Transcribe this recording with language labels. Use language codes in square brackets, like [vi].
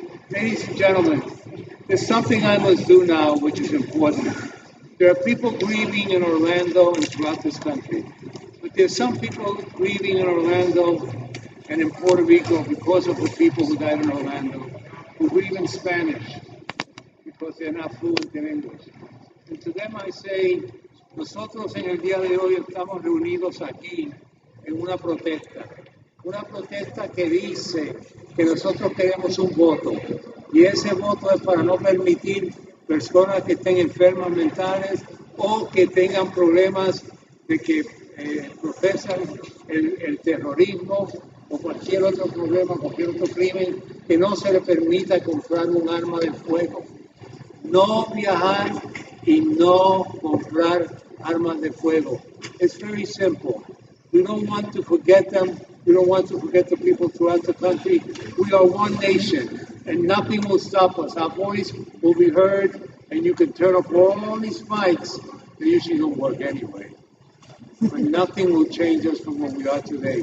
[en] Ladies and gentlemen, there's something I must do now which is important. There are people grieving in Orlando and throughout this country. But there's some people grieving in Orlando and in Puerto Rico because of the people who died in Orlando, who grieve in Spanish because they're not fluent in English. And to them I say, [es] nosotros en el día de hoy estamos reunidos aquí en una protesta que dice que nosotros queremos un voto, y ese voto es para no permitir personas que estén enfermas mentales o que tengan problemas de que profesan el terrorismo o cualquier otro problema, cualquier otro crimen, que no se le permita comprar un arma de fuego, no viajar y no comprar armas de fuego. [en] It's very simple. We don't want to forget them. We don't want to forget the people throughout the country. We are one nation, and nothing will stop us. Our voice will be heard, and you can turn off all these mics. They usually don't work anyway. But nothing will change us from what we are today.